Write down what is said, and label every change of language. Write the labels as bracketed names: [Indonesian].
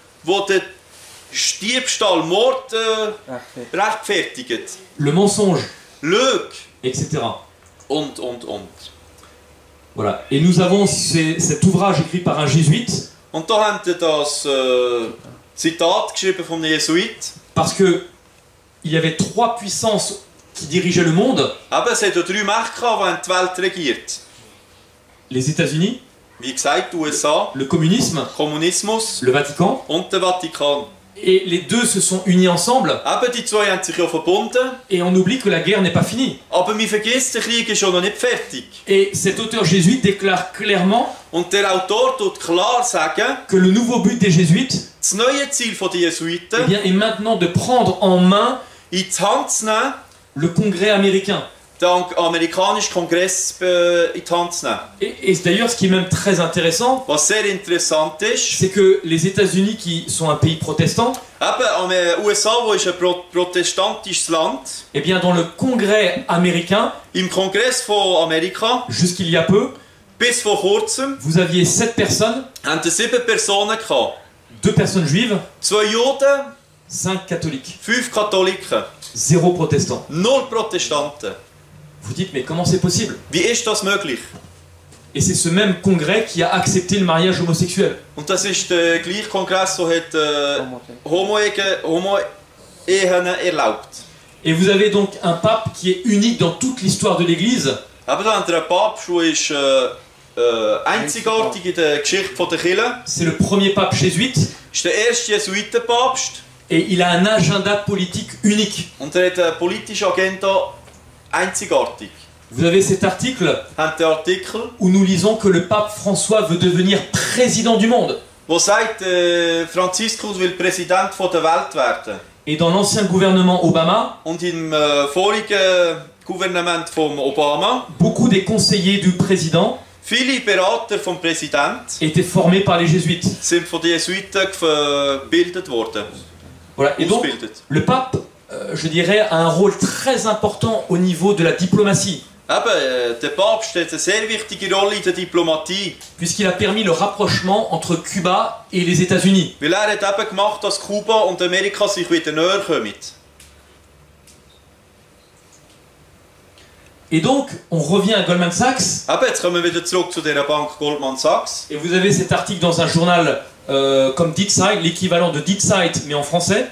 [German] wo der Diebstahl, Mord rechtfertigt, [French] Le mensonge, [German] Lüge etc. und. [French] Voilà. Et nous avons cet ouvrage écrit par un jésuite, [German] Und da haben sie das Zitat geschrieben vom Jesuit. [French] parce que il y avait 3 puissances qui dirigeaient le monde, [German] Eben, es hat ja 3 Mächte gehabt, die die Welt regiert. [French] les États-Unis, [German] Wie gesagt, die USA, [French] le communisme, [German] Kommunismus [French] le Vatican, [German] und der Vatikan. [French] et les deux se sont unis ensemble, [German] Eben, die zwei haben sich ja verbunden. [French] et on oublie que la guerre n'est pas finie. [German] Aber man vergisst, der Krieg ist schon noch nicht fertig. [French] Et cet auteur jésuite déclare clairement [German] Und der Autor tut klar sagen, [French] que le nouveau but des jésuites, [German] das neue Ziel der eh Jesuiten [French] bien, est maintenant de prendre en main [German] in die Hand zu nehmen, [French] le Congrès américain. [German] den amerikanischen Kongress in die Hand zu nehmen. [French] Et d'ailleurs, ce qui est même très intéressant, [German] Was sehr interessant ist, [French] c'est que les États-Unis, qui sont un pays protestant, [German] eben am USA, wo ist ein protestantisches Land, [French] eh bien, dans le Congrès américain, [German] im Kongress von Amerika, [French] jusqu'il y a peu, [German] bis vor kurzem, [French] vous aviez 7 personnes, [German] haben 7 Personen gehabt. [French] 2 personnes juives, [German] 2 Juden, [French] 5 catholiques, [German] 5 Katholiken, [French] 0 protestants. [German] 0 Protestanten. [French] Vous dites, mais comment c'est possible? [German] Wie ist das möglich? [French] Et c'est ce même Congrès qui a accepté le mariage homosexuel. [German] Und das ist der gleiche Kongress, der hat Homo-Ehen erlaubt. [French] Et vous avez donc un pape qui est unique dans toute l'histoire de l'Église, [German] Aber da haben wir einen Papst, der ist einzigartig in der Geschichte der Kirche. [French] c'est le premier pape jésuite, [German] Ist der erste Jesuitenpapst [French] et il a un agenda politique unique. [German] und er hat eine politische Agenda einzigartig. [French] Vous avez cet article [German] Haben den Artikel, [French] où nous lisons que le pape François veut devenir président du monde. [German] wo sagt, Franziskus will Präsident der Welt werden. [French] Et dans l'ancien gouvernement Obama, [German] Und im vorigen Gouvernement von Obama, [French] beaucoup des conseillers du président [German] viele Berater vom Präsident [French] étaient formés par les jésuites. [German] sind von den Jesuiten gebildet worden. [French] Voilà. Et donc, [German] Ausgebildet. [French] le pape, je dirais, a un rôle très important au niveau de la diplomatie, [German] Eben, der Papst hat eine sehr wichtige Rolle in der Diplomatie, [French] puisqu'il a permis le rapprochement entre Cuba et les États-Unis. [German] weil er hat eben gemacht, dass Kuba und Amerika sich wieder näher kommen. [French] Et donc, on revient à Goldman Sachs, [German] Eben, jetzt kommen wir wieder zurück zu dieser Bank Goldman Sachs. [French] et vous avez cet article dans un journal comme Die Zeit, l'équivalent de Die Zeit, mais en français.